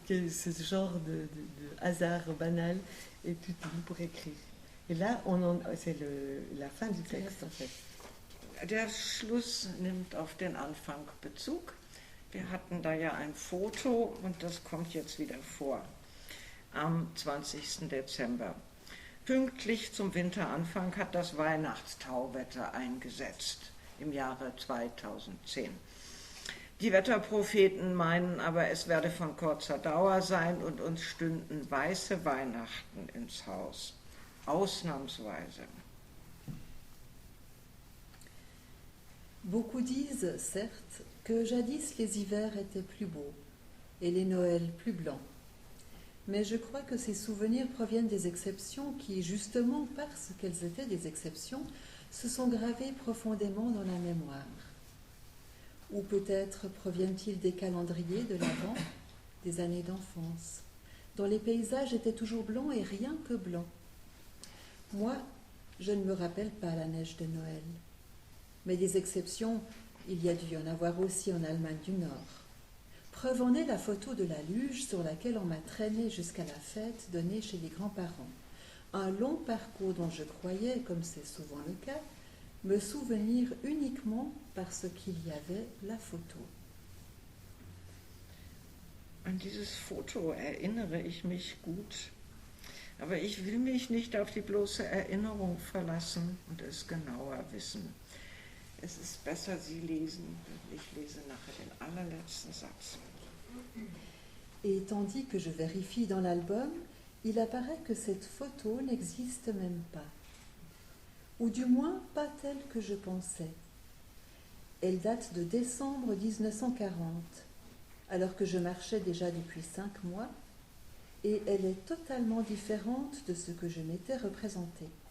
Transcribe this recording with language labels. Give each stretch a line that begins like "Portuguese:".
French: Ce genre de hasard banal est utile pour écrire. Et là, c'est la fin du texte en fait.
German: Der Schluss nimmt auf den Anfang Bezug. Wir hatten da ja ein Foto und das kommt jetzt wieder vor. Am 20. Dezember. Pünktlich zum Winteranfang hat das Weihnachtstauwetter eingesetzt im Jahre 2010. Die Wetterpropheten meinen aber, es werde von kurzer Dauer sein und uns stünden weiße Weihnachten ins Haus. Ausnahmsweise.
French: Beaucoup disent, certes, que jadis les hivers étaient plus beaux et les Noëls plus blancs. Mais je crois que ces souvenirs proviennent des exceptions qui, justement parce qu'elles étaient des exceptions, se sont gravées profondément dans la mémoire. Ou peut-être proviennent-ils des calendriers de l'Avent, des années d'enfance, dont les paysages étaient toujours blancs et rien que blancs. Moi, je ne me rappelle pas la neige de Noël. Mais des exceptions, il y a dû y en avoir aussi en Allemagne du Nord. Preuve en est la photo de la luge sur laquelle on m'a traîné jusqu'à la fête donnée chez les grands-parents. Un long parcours dont je croyais, comme c'est souvent le cas, me souvenir uniquement parce qu'il y avait la photo.
German: An dieses Foto erinnere ich mich gut, aber ich will mich nicht auf die bloße Erinnerung verlassen und es genauer wissen. Es ist besser, Sie lesen, ich lese nachher den allerletzten Satz.
French: Et tandis que je vérifie dans l'album, il apparaît que cette photo n'existe même pas. Ou du moins pas telle que je pensais. Elle date de décembre 1940, alors que je marchais déjà depuis 5 mois, et elle est totalement différente de ce que je m'étais représenté.